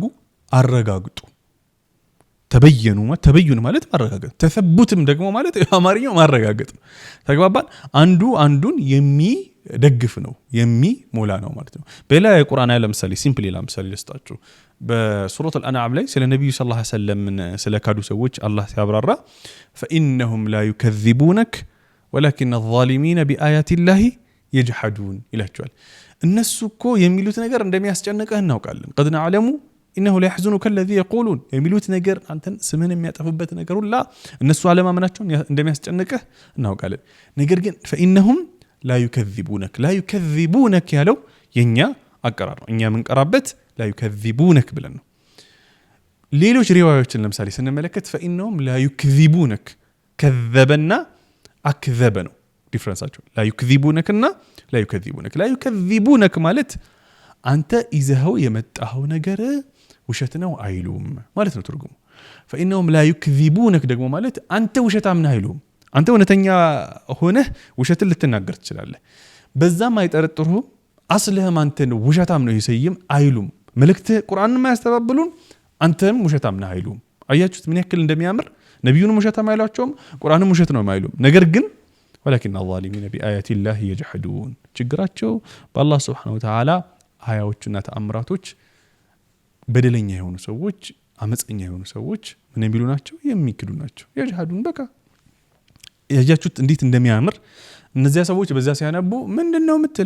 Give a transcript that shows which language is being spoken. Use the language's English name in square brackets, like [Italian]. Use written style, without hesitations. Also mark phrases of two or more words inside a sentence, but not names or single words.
[Amharic] አረጋግጡ። ተበዩን ማለት ማረጋገጥ፣ ተثቡትም ደግሞ ማለት አማርኛው ማረጋገጥ ነው። ተግባባን? አንዱ አንዱን የሚደግፍ ነው የሚሞላ ነው ማለት ነው። በሌላ የቁርአን አያ ለምሳሌ ሲምፕል ለምሳሌ ልስጣችሁ። በሱረቱል አንዓም ላይ ስለ ነብዩ [Arabic] صلى الله عليه وسلم [Amharic] ስለ ካዱ ሰዎች አላህ ሲያብራራ [Arabic] فإنهم لا يكذبونك ولكن الظالمين بآيات الله يجحدون [Amharic] ይላቸዋል። እነሱ እኮ የሚሉት ነገር እንደሚያስጨንቅህ እናውቃለን። [Arabic] قد نعلم إنه لا يحزنك الذي يقولون [Amharic] የሚሉት ነገር አንተን ስምህን የሚያጠፉበት ነገር ሁላ እነሱ አለማመናቸውን እንደሚያስጨንቅህ እናውቃለን። ነገር ግን [Arabic] فإنهم لا يكذبونك [Amharic] ያለው የኛ አቀራር ነው። እኛ የምንቀራበት [Arabic] لا يكذبونك [Amharic] ብለን ነው። ሌሎች ሪዋያዎችን ለምሳሌ ስንመለከት [Arabic] فإنهم لا يكذبونك كذبنا أكذب [Amharic] ነው ዲፍረንሳቸው። لا يكذبونكና [Arabic] لا يكذبونك [Amharic] ማለት አንተ ይዘኸው የመጣኸው ነገር ውሸት ነው አይሉም ማለት ነው ትርጉሙ። [Arabic] فإنهم لا يكذبونك [Amharic] ደግሞ ማለት አንተ ውሸታም ነህ አይሉም። አንተ እውነተኛ ሆነህ ውሸትን ልትናገር ትችላለህ፣ በዛም አይጠረጥሩህም። አስልህም አንተን ውሸታም ነው ይሰይም አይሉም። መልእክት ቁርአንን ማያስተባብሉን አንተም ውሸታም ነህ አይሉም። አያችሁት ምን ያክል እንደሚያምር? ነብዩንም ውሸታም አይሏቸውም፣ ቁርአንም ውሸት ነው አይሉም። ነገር ግን [Arabic] ولكن الظالمين بآيات الله يجحدون [Amharic] ችግራቸው በአላህ [Arabic] سبحانه وتعالى [Amharic] አያዎችና ተአምራቶች በደለኛ የሆኑ ሰዎች፣ አመፀኛ የሆኑ ሰዎች ምን የሚሉ ናቸው? የሚክዱ ናቸው። يجحدون በቃ ያያችሁት እንዴት እንደሚያምር። እነዚያ ሰዎች በዛ ሲያነቡ ምንድነው የምትለው?